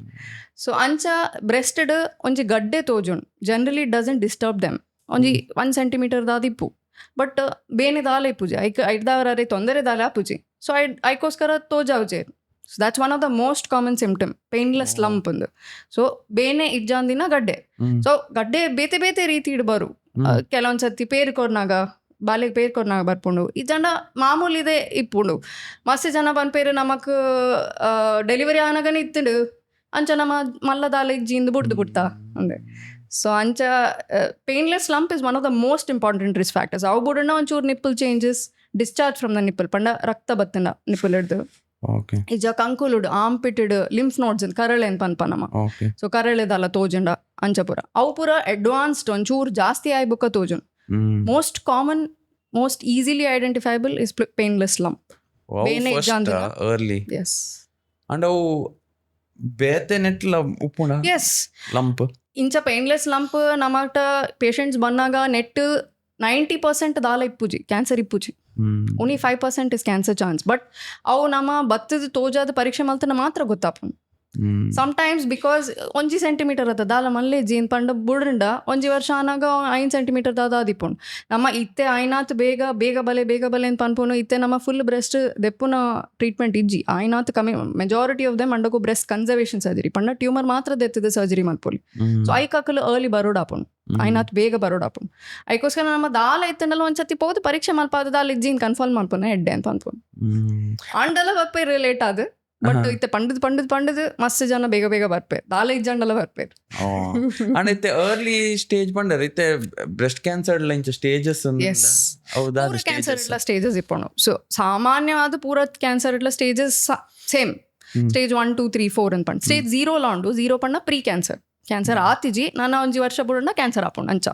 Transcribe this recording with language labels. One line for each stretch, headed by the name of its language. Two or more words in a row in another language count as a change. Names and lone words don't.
Tulu: ಸೊ ಅಂಚ ಬ್ರೆಸ್ಟೆಡ್ ಒಂಜಿ ಗಡ್ಡೆ ತೋಜುಂಡು
English: generally doesn't disturb them.
Tulu: ಒಂಜಿ
English: 1 centimeter
Tulu: ದಾದಿಪ್ಪು ಬಟ್ ಬೇನೆ ದಾಲ ಇಪ್ಪುಜಿ ಐದಾವರೇ ತೊಂದರೆ ದಾಲ ಆಪುಜಿ.
English: ಸೊ
Tulu: ಐಕೋಸ್ಕರ ತೋಜಾವುಜೆ.
English: So that's one of the most common symptom, Painless lump ಅಂದು.
Tulu: ಸೊ ಬೇನೆ ಇಜ್ಜಾಂದಿನ ಗಡ್ಡೆ. ಸೊ ಗಡ್ಡೆ ಬೇತೆ ರೀತಿ ಇಡ್ಬಾರು. ಕೆಲವೊಂದ್ಸತಿ ಪೇರ್ಕೊರ್ನಾಗ ಬಾಲೆಗೆ ಪೇರ್ಕೊರ್ನಾಗ ಬರ್ಪುಂಡು ಈ ಜನ ಮಾಮೂಲಿ ಇದೆ ಇಪ್ಪುಂಡು. ಮಸ್ತ್ ಜನ ಬಂದ್ಪೇರು ನಮಕ್ ಡೆಲಿವರಿ ಆನಾಗನೇ ಇತ್ತುಂಡು ಅಂಚ ನಮ್ಮ ಮಲ್ಲ ದಾಲ ಇಜ್ಜಿಂದು ಬುಡ್ದು ಬಿಡ್ತಾ ಅಂದೆ.
English: ಸೊ ಅಂಚ painless lump is one of the most important risk factors.
Tulu: ಅವು ಬುಡನ ಒಂಚೂರು
English: nipple changes, discharge from the nipple
Tulu: ಪಂಡ ರಕ್ತ ಬತ್ತಿನ ನಿಪ್ಪಲ್ ಹಿಡ್ದು ಇಜ ಕಂಕುಲುಡು ಆಂಪಿಟೆಡ್
English: lymph nodes
Tulu: ಕರಳೆ ಅಂತ ಪನ್ಪನಮ. ಸೊ ಕರಳೆದಲ್ಲ ತೋಜಂಡ ಅಂಚಪುರ ಅವು ಪೂರ ಅಡ್ವಾನ್ಸ್ಡ್ ಒಂಚೂರು ಜಾಸ್ತಿ ಆಯ್ಬುಕ್ಕ ತೋಜನ್.
English: Most common, most easily identifiable is painless lump. early yes
Tulu: and ಅವು ಬೇತೆ ನೆಟ್ಲ ಉಪ್ಪುಣ
English: yes ಲಂಪ್
Tulu: ಇಂಚ
English: painless lump
Tulu: ನಮಟ ಪೇಷಂಟ್ಸ್ ಬಂದಾಗ ನೆಟ್ 90% ದಾಲ ಇಪ್ಪುಜಿ ಕ್ಯಾನ್ಸರ್ ಇಪ್ಪುಜಿ.
English: Only 5% is cancer chance.
Tulu: ಬಟ್ ಅವು ನಮ್ಮ ಬತ್ತದ ತೋಜಾದ ಪರೀಕ್ಷೆ ಮಲ್ತನ ಮಾತ್ರ ಗೊತ್ತಾಪುಂಡು.
English: sometimes because
Tulu: 1 ಸೆಂಟಿಮೀಟರ್ ಅದ ದಾಲ ಮಲ್ಲೆ ಜೀನ್ ಪಂಡ ಬುಡ್ರಂಡ 1 ವರ್ಷ ಆನಾಗ 5 ಸೆಂಟಿಮೀಟರ್ ದಾದ ಆದಿಪ್ಪುಂಡು. ನಮ್ಮ ಇತ್ತೆ ಆಯ್ನಾತ್ ಬೇಗ ಬಲೆ ಅಂತ ಪನ್ಪುನು. ಇತ್ತೆ ನಮ್ಮ
English: full breast
Tulu: ದೆಪ್ಪುನ ಟ್ರೀಟ್ಮೆಂಟ್ ಇಜ್ಜಿ ಆಯ್ನಾತ್ ಕಮ್ಮಿ.
English: Majority of them ಅಂಡಗು breast conservation surgery ಪಂಡ ಟ್ಯೂಮರ್
Tulu: ಮಾತ್ರ ದೆತ್ತದ
English: ಸರ್ಜರಿ ಮಲ್ಪೊಲಿ.
Tulu: ಸೊ ಐಕಾಕಲು ಅರ್ಲಿ ಬರೋಡಾಪುಂಡು, ಆಯ್ನಾತ್ ಬೇಗ ಬರೋಡಾಪುಂಡು. ಐಕೋಸ್ಕರ ನಮ್ಮ ದಾಲ ಇತ್ತಂಡಲ್ಲ ಒಂದ್ಸತಿ ಪೋದು ಪರೀಕ್ಷೆ ಮಲ್ಪಾದ ದಾಲ ಇಜ್ಜಿನ್ ಕನ್ಫರ್ಮ್ ಮಲ್ಪುನ ಎಡ್ಡೆ ಅಂತ ಅನ್ಪುನು. ಅಂಡಲ ಬಪ್ಪೆ ರಿಲೇಟ್ ಆದ ಬಟ್ ಇತ್ತೆ ಪಂಡದ್ ಮಸ್ತ್ ಜನ ಬೇಗ ಬರ್ಪೇರ್ ದಾಲ ಇಜ್ಜಂಡಲ ಬರ್ಪೇರ್. ಅಂಡ್ ಇತ್ತೆ
English: early stage
Tulu: ಪಂಡರ್ ಇತ್ತೆ
English: breast cancer
Tulu: ಇಂಚ ಸ್ಟೇಜಸ್ ಕ್ಯಾನ್ಸರ್ ಇಟ್ಲ ಸ್ಟೇಜಸ್ ಇಪ್ಪುಂಡು. ಸೊ ಸಾಮಾನ್ಯವಾದ ಪೂರ ಕ್ಯಾನ್ಸರ್ ಇಟ್ಲ
English: stages same stage 1 2 3 4
Tulu: ಅಂತ ಪಂಡ್. ಸ್ಟೇಜ್ 0 ಉಂಡು. 0 ಪಂಡ
English: pre cancer
Tulu: ಆತಿಜಿ ನಾನು 1 ವರ್ಷ ಬುಡಂಡ ಕ್ಯಾನ್ಸರ್ ಆಪುಂಡು ಅಂಚ